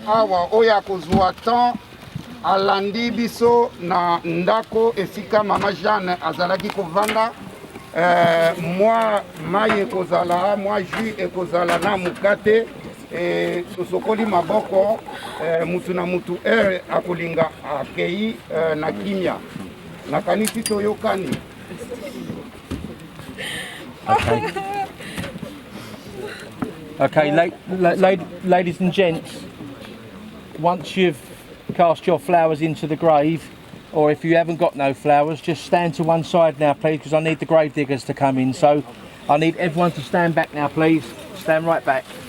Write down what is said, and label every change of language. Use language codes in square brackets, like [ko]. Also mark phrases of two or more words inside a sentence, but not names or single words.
[ln] awa oyo akozwa temps alandi biso na ndako esika mama Jeanne azalaki kovanda mwa mai ekozala mwa jus ekozala na mukate tosokoli maboko mutu na mutu akolinga akei na kimia nakanisi toyokani. [en] Okay, ladies and gents, once you've cast your flowers into the grave, or if you haven't got no flowers, just stand to one side now, please, because I need the grave diggers to come in. So I need everyone to stand back now, please. Stand right back.